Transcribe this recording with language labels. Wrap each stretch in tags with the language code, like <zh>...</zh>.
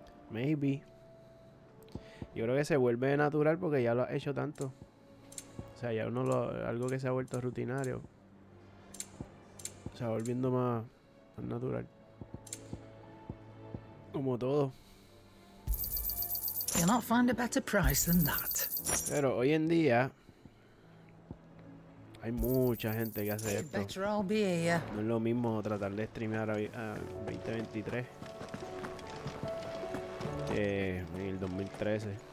<en>Maybe.</en> <es>Yo creo que se vuelve natural porque ya lo has hecho tanto. O sea, ya algo que se ha vuelto rutinario se va volviendo más natural. Como todo.</es> <en>You'll not find a better price than that.</en> <es>Pero hoy en día hay mucha gente que hace</es> <en>You'd</en> <es>esto.</es> <en>better all be here.</en> <es>No es lo mismo tratar de streamear a 2023 que en el 2013.</es>